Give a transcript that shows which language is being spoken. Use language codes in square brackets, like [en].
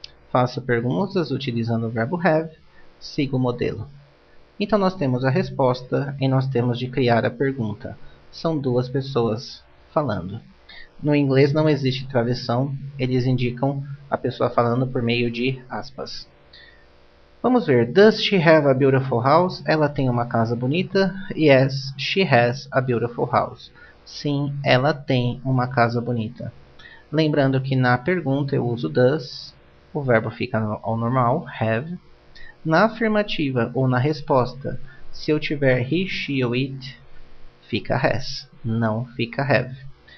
[pt] Faça perguntas utilizando o verbo have. Siga o modelo. Então nós temos a resposta e nós temos de criar a pergunta. São duas pessoas falando. No inglês não existe travessão, eles indicam a pessoa falando por meio de aspas. Vamos ver. [en] Does she have a beautiful house? [pt] Ela tem uma casa bonita? [en] Yes, she has a beautiful house. [pt] Sim, ela tem uma casa bonita. Lembrando que na pergunta eu uso does, o verbo fica ao normal, have. Na afirmativa ou na resposta, se eu tiver he, she ou it, fica has, não fica have.